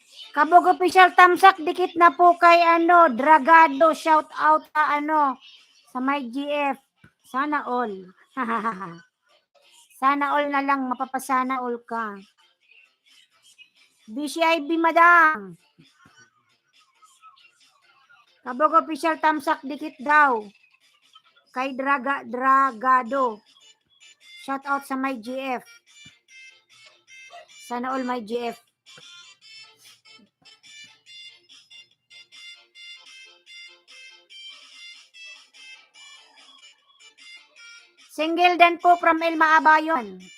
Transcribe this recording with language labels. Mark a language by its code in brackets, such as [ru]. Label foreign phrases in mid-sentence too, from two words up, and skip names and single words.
[tl] Kabog official tamsak, dikit na po kay Dragado, [en] shout out [tl] sa may GF. Sana all. Sana all na lang, mapapasana all ka. BCIB madam. Kabog official tamsak, dikit daw. Kay Dragado. [en] Shout out [tl] sa [en] my GF. [tl] Sana [en] all my GF. [tl] Single dan po from Elma Abayon.